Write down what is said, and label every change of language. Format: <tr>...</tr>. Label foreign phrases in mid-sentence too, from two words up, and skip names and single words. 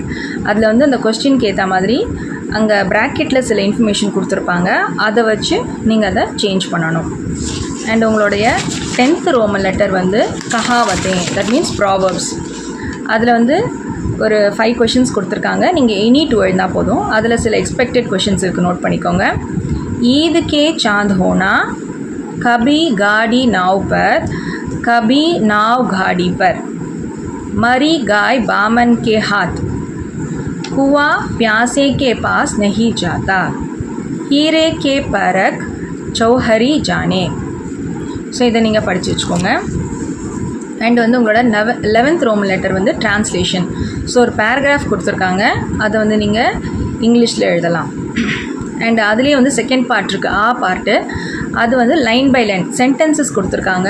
<ta>அதில் வந்து அந்த கொஸ்டினுக்கு ஏற்ற மாதிரி அங்கே ப்ராக்கெட்டில் சில இன்ஃபர்மேஷன் கொடுத்துருப்பாங்க, அதை வச்சு நீங்கள் அதை சேஞ்ச் பண்ணணும். அண்ட் உங்களுடைய 10th</ta> <en>Roman letter</en> <ta>வந்து கஹாவத்தே,</ta> <en>that means proverbs.</en> <ta>அதில் வந்து ஒரு 5 கொஷின்ஸ் கொடுத்துருக்காங்க, நீங்கள் எனி 2 எழுந்தால் போதும். அதில் சில</ta> <en>expected questions</en> <ta>இருக்குது, நோட் பண்ணிக்கோங்க.</ta> <hi>ईद के चांद होना, कभी गाड़ी नाव पर, कभी नाव गाड़ी पर, मरी गाय बामन के हाथ, कुआं प्यासे के पास नहीं जाता, हीरे के परख चौहरी जाने.</hi> <ta>ஸோ இதை நீங்கள் படித்து வச்சுக்கோங்க. அண்ட் வந்து உங்களோட 11th</ta> <en>Roman letter</en> <ta>வந்து டிரான்ஸ்லேஷன். ஸோ ஒரு பேராகிராஃப் கொடுத்துருக்காங்க, அதை வந்து நீங்கள் இங்கிலீஷில் எழுதலாம். அண்ட் அதுலேயே வந்து</ta> <en>second part</en> <ta>இருக்குது, பார்ட்டு. அது வந்து</ta> <en>line by line sentences</en> <ta>கொடுத்துருக்காங்க.</ta>